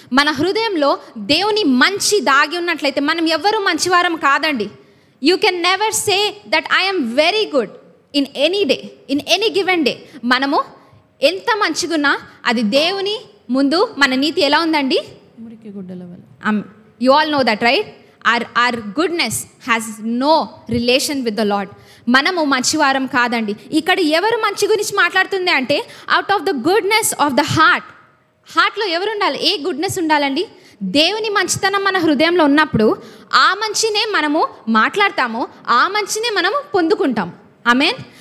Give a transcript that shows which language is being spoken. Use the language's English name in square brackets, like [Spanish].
[Telugu] మన హృదయంలో దేవుని మంచి దాగి ఉన్నట్లయితే మనం ఎవ్వరూ మంచివారం కాదండి. [English] You can never say that I am very good in any day, in any given day. [Telugu] మనము ఎంత మంచిగున్నా అది దేవుని ముందు మన నీతి ఎలా ఉందండి, మురికి గుడ్డల వల్ల. [English] You all know that right. our goodness has no relation with the Lord. [Telugu] మనము మంచివారం కాదండి. ఇక్కడ ఎవరు మంచి గురించి మాట్లాడుతుంది అంటే, [English] out of the goodness of the హార్ట్లో [Telugu] ఎవరు ఉండాలి, ఏ గుడ్నెస్ ఉండాలండి, దేవుని మంచితనం మన హృదయంలో ఉన్నప్పుడు ఆ మంచినే మనము మాట్లాడతాము, ఆ మంచినే మనము పొందుకుంటాము. ఆమెన్.